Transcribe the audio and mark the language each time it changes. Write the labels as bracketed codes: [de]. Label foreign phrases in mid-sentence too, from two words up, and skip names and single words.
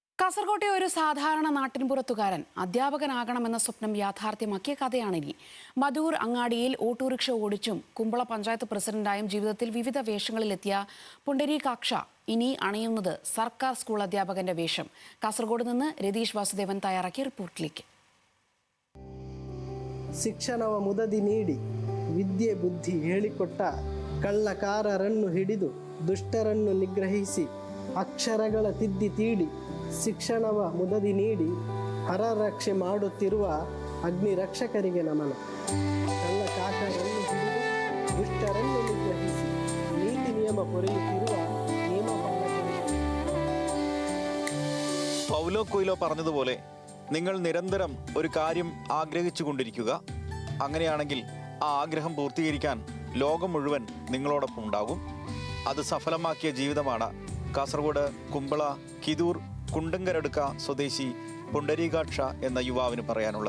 [ml] കാസർകോട്ടെ ഒരു സാധാരണ നാട്ടിൻപുറത്തുകാരൻ അധ്യാപകനാകണമെന്ന സ്വപ്നം യാഥാർത്ഥ്യമാക്കിയ കഥയാണിനി. മധൂർ അങ്ങാടിയിൽ ഓട്ടോറിക്ഷ ഓടിച്ചും കുമ്പള പഞ്ചായത്ത് പ്രസിഡന്റായും ജീവിതത്തിൽ വിവിധ വേഷങ്ങളിലെത്തിയ പുണ്ടരീകാക്ഷ ഇനി അണിയുന്നത് സർക്കാർ സ്കൂൾ അധ്യാപകന്റെ വേഷം. കാസർഗോഡ് നിന്ന് രതീഷ് വാസുദേവൻ തയ്യാറാക്കിയ റിപ്പോർട്ടിലേക്ക്. [kn] ಶಿಕ್ಷಣವ ಮುದದಿ ನೀಡಿ ವಿದ್ಯೆ ಬುದ್ಧಿ ಹೇಳಿಕೊಟ್ಟ ಕಳ್ಳಕಾರರನ್ನು ಹಿಡಿದು ದುಷ್ಟರನ್ನು ನಿಗ್ರಹಿಸಿ ಅಕ್ಷರಗಳ ತಿದ್ದಿ ತೀಡಿ ಶಿಕ್ಷಣವ ಮುದದಿ ನೀಡಿ ಹರರಕ್ಷೆ ಮಾಡುತ್ತಿರುವ ಅಗ್ನಿ ರಕ್ಷಕರಿಗೆ ನಮನ. ಕಳ್ಳಕಾಕರನ್ನು ಹಿಡಿದು ದುಷ್ಟರನ್ನು ನಿಗ್ರಹಿಸಿ ನೀತಿ ನಿಯಮ ಪೊರೆಯುತ್ತಿರುವ ನಿಯಮಪಾಲಕರಿಗೆ. [ml] പൗലോ കൊയ്ലോ പറഞ്ഞതുപോലെ നിങ്ങൾ നിരന്തരം ഒരു കാര്യം ആഗ്രഹിച്ചു കൊണ്ടിരിക്കുക. അങ്ങനെയാണെങ്കിൽ ആ ആഗ്രഹം പൂർത്തീകരിക്കാൻ ലോകം മുഴുവൻ നിങ്ങളോടൊപ്പം ഉണ്ടാകും. അത് സഫലമാക്കിയ ജീവിതമാണ് കാസർഗോഡ് കുമ്പള കിതൂർ കുണ്ടങ്കരടുക്ക സ്വദേശി പുണ്ടരീകാക്ഷ എന്ന യുവാവിന് പറയാനുള്ളത്.